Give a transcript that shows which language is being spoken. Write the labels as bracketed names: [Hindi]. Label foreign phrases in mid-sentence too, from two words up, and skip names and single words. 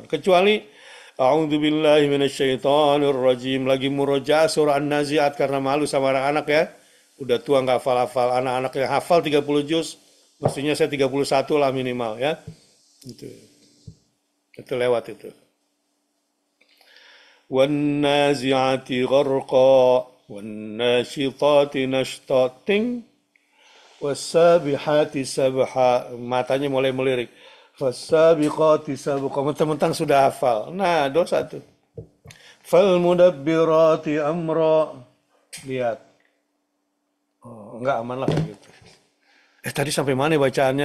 [Indonesian] Kecuali, [Arabic] أعوذ بالله من الشيطان الرجيم, [Indonesian] lagi murojaah surah An-Nazi'at karena malu sama anak-anak ya. Udah tua nggak hafal-hafal, anak-anak yang hafal 30 juz, mestinya saya 31 lah minimal ya. Itu lewat itu. [Arabic] والنازعات غرقا والناشطات نشطا, والسابحات سبحا. [Indonesian] Matanya mulai melirik. [Arabic] والسابقات سبقا. [Indonesian] Mentang-mentang sudah hafal. Nah, dosa tuh. [Arabic] فالمدبرات أمرا. [Indonesian] Lihat. Oh, enggak aman lah gitu. Tadi sampai mana bacaannya?